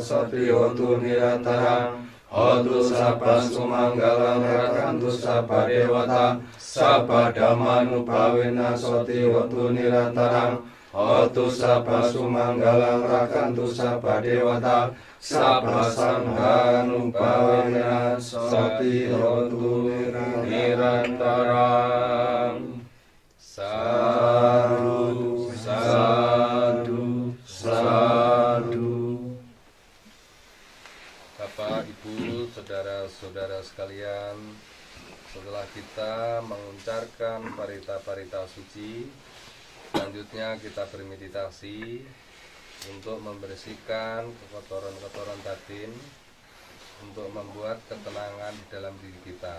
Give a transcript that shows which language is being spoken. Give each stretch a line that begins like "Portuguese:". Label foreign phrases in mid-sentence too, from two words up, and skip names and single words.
Pali: sati hotu nirantarang hotu sabang sumanggalang rakantu sabba dewata sabba dhammanubhavena sati hotu nirantarang hotu sabba sumanggalang rakantu sabba dewata sabba sanghanubhavena sati hotu nirantarang. Sadu, sadu, sadu.
Indonesian: Bapak, Ibu, saudara-saudara sekalian, setelah kita mengucapkan parita-parita suci, selanjutnya kita bermeditasi untuk membersihkan kekotoran-kekotoran batin, untuk membuat ketenangan di dalam diri kita.